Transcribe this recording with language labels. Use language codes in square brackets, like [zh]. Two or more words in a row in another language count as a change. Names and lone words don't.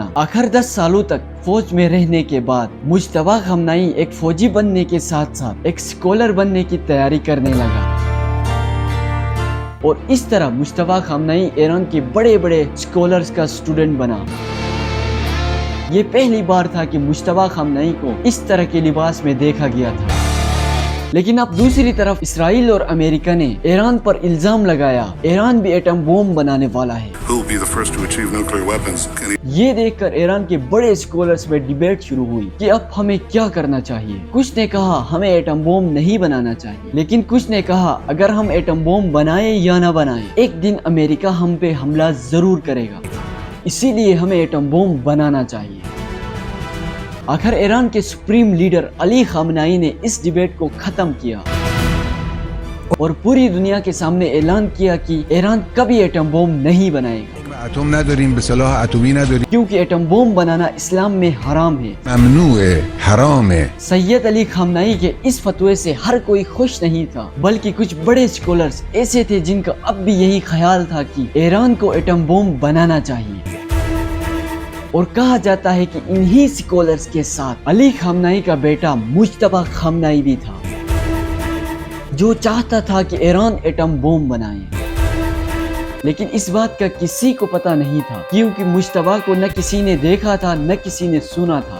[ur] آخر 10 سالوں تک فوج میں رہنے کے بعد مجتبی خامنئی ایک فوجی بننے کے ساتھ ساتھ ایک سکولر بننے کی تیاری کرنے لگا، اور اس طرح مجتبی خامنئی ایران کے بڑے بڑے سکولرز کا اسٹوڈنٹ بنا۔ یہ پہلی بار تھا کہ مجتبی خامنئی کو اس طرح کے لباس میں دیکھا گیا تھا۔ لیکن اب دوسری طرف اسرائیل اور امریکہ نے ایران پر الزام لگایا ایران بھی [en] atom bomb [ur] بنانے والا ہے۔ [en] Who will be the first to achieve nuclear weapons? [ur] یہ دیکھ کر ایران کے بڑے سکولرز میں ڈیبیٹ شروع ہوئی کہ اب ہمیں کیا کرنا چاہیے۔ کچھ نے کہا ہمیں [en] atom bomb [ur] نہیں بنانا چاہیے، لیکن کچھ نے کہا اگر ہم [en] atom bomb [ur] بنائیں یا نہ بنائیں، ایک دن امریکہ ہم پہ حملہ ضرور کرے گا، اسی لیے ہمیں [en] atom bomb [ur] بنانا چاہیے۔ آخر ایران کے [en] supreme leader [ur] علی خامنائی نے اس ڈیبیٹ کو ختم کیا اور پوری دنیا کے سامنے اعلان کیا کہ ایران کبھی ایٹم بم نہیں بنائے گا، [fa] اتم نداریم به صلاح اتمی نداریم [ur] کیونکہ ایٹم بم بنانا اسلام میں حرام ہے۔ [fa] ممنوعه حرامه۔ [ur] سید علی خامنائی کے اس فتوے سے ہر کوئی خوش نہیں تھا، بلکہ کچھ بڑے اسکالرز ایسے تھے جن کا اب بھی یہی خیال تھا کہ ایران کو ایٹم بم بنانا چاہیے، اور کہا جاتا ہے کہ انہی اسکالرز کے ساتھ علی خامنائی کا بیٹا مجتبی خامنائی بھی تھا، جو چاہتا تھا کہ ایران ایٹم بم بنائے، لیکن اس بات کا کسی کو پتہ نہیں تھا، کیونکہ مجتبی کو نہ کسی نے دیکھا تھا نہ کسی نے سنا تھا۔